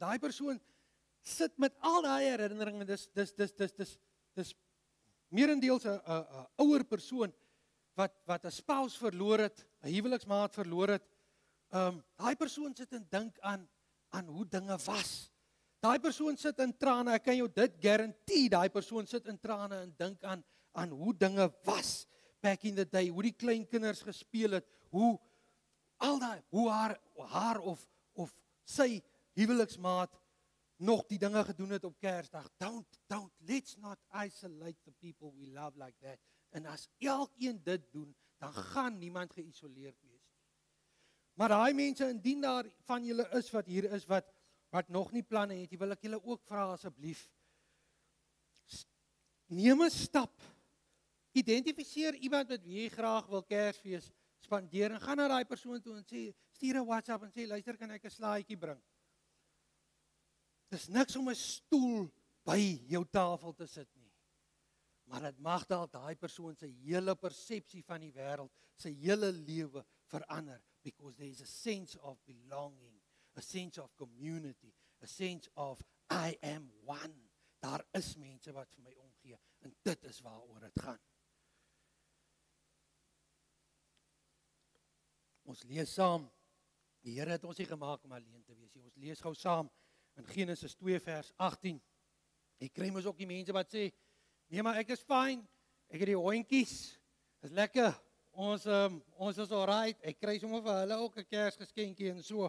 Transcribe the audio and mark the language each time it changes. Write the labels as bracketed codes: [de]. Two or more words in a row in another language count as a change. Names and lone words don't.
[af] Daai persoon sit met al daai herinneringe, dis meerendeels 'n ouer persoon wat 'n spouse verloor het, 'n huweliksmaat verloor het. Daai persoon sit en dink aan hoe dinge was. Daai persoon sit in trane, ek kan jou dit garandeer, daai persoon sit in trane en dink aan hoe dinge was [en] back in the day, [af] hoe die klein kinders gespeel het, hoe haar of sy huweliksmaat nog die dinge gedoen het op Kersdag. [en] Let's not isolate the people we love like that. [af] En as elkeen dit doen, dan gaan niemand geïsoleerd wees nie. Maar daai mense, indien daar van julle is wat hier is, wat nog nie planne het, wil ek julle ook vra asseblief, neem 'n stap, identifiseer iemand met wie jy graag wil Kersfees spandeer, en gaan na daai persoon toe en sê, stuur 'n WhatsApp en sê, luister, kan ek 'n slaaitjie bring? Dis niks om 'n stoel by jou tafel te sit nie. Maar dit mag dalk daai persoon se hele persepsie van die wêreld, sy hele lewe verander, [en] because there is a sense of belonging, a sense of community, a sense of I am one. [af] Daar is mense wat vir my omgee, en dit is waaroor dit gaan. Ons lees saam, die Here het ons nie gemaak om alleen te wees nie. Ons lees gou saam in Genesis 2 vers 18. Ek kry mos ook die mense wat sê, nee maar ek is fyn, ek het die hondjies, is lekker, ons is alright, ek kry sommer vir hulle ook 'n Kersgeskenkie en so.